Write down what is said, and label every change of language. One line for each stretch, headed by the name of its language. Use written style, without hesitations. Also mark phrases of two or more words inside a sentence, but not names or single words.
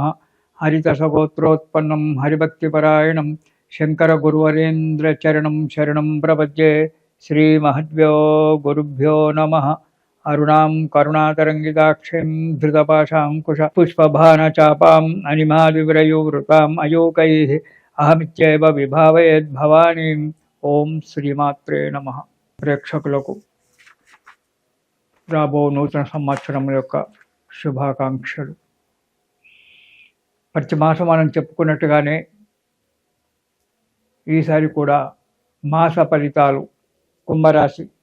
Sanskrit: हरितसगोत्रोत्पन्नं हरिभक्तिपरायणं शङ्करगुरुवरेन्द्रचरणं शरणं प्रपद्ये। श्रीमहद्भ्यो गुरुभ्यो नमः। अरुणां करुणातरङ्गिताक्षीं धृतपाशाङ्कुश पुष्पभानचापाम् अनिमादिव्रयुवृताम् अयोकैः అహమిత్యేవ విభావయేద్ భవానీం. ఓం శ్రీమాత్రే నమః.
Telugu: ప్రేక్షకులకు రాబో నూతన సంవత్సరం యొక్క శుభాకాంక్షలు. ప్రతి మాసం మనం చెప్పుకున్నట్టుగానే ఈసారి కూడా మాస ఫలితాలు కుంభరాశి.